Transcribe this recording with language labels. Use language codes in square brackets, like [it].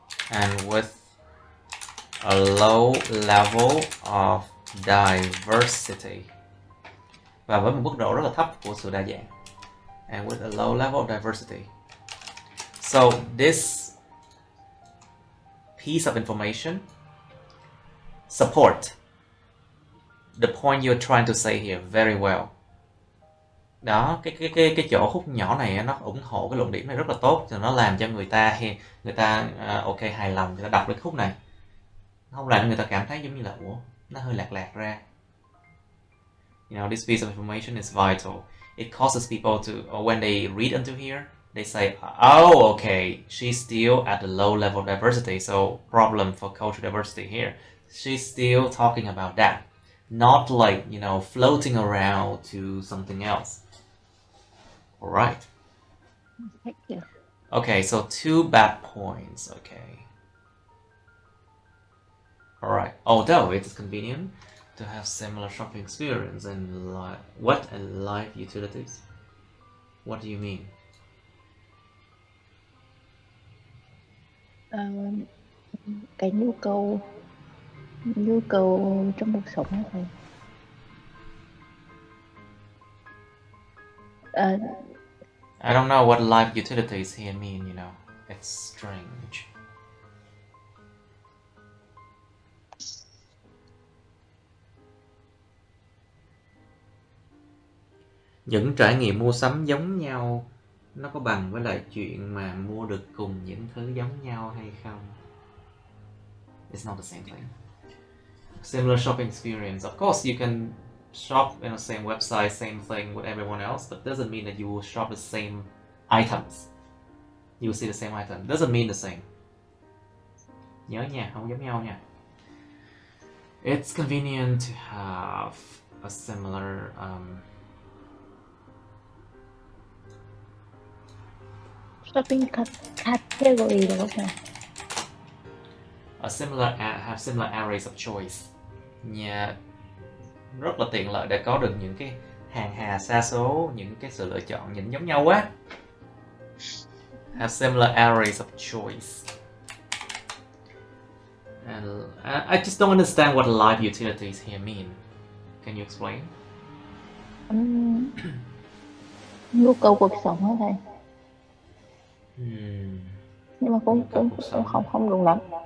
[en] And with a low level of diversity, [vi] và với một mức độ rất là thấp của sự đa dạng. [en] And with a low level of diversity. So this piece of information support the point you're trying to say here very well. [vi] Đó, cái chỗ khúc nhỏ này nó ủng hộ cái luận điểm này rất là tốt, thì nó làm cho người ta ok, hài lòng, người ta đọc cái khúc này, không làm cho người ta cảm thấy giống như là nó hơi lạc ra. [en] You know, this piece of information is vital. It causes people to, or when they read into here, they say, oh, okay, she's still at the low level of diversity, so problem for cultural diversity here. She's still talking about that, not like, you know, floating around to something else. All right. Thank you. Okay, so 2 bad points. Okay. All right. Although it is convenient to have similar shopping experience and life utilities. What do you mean? [vi] Cái nhu cầu trong cuộc sống này thầy. [en] I don't know what life utilities here mean, you know. It's strange. [vi] Những trải nghiệm mua sắm giống nhau nó có bằng với lại chuyện mà mua được cùng những thứ giống nhau hay không? [en] It's not the same thing. Similar shopping experience. Of course, you can shop in the same website, same thing with everyone else, but doesn't mean that you will shop the same items. You will see the same item. Doesn't mean the same. Nhớ nha, không giống nhau nha. It's convenient to have a similar [vi] shopping category đúng không ạ? [en] Have similar arrays of choice. [vi] Nhà rất là tiện lợi để có được những cái hàng hà sa số, những cái sự lựa chọn nhìn giống nhau quá. [en] Have similar arrays of choice. And I just don't understand what life utilities here mean. Can you explain? [vi] Nhu cầu cuộc sống hả thầy? Nhưng mà cũng không đúng lắm.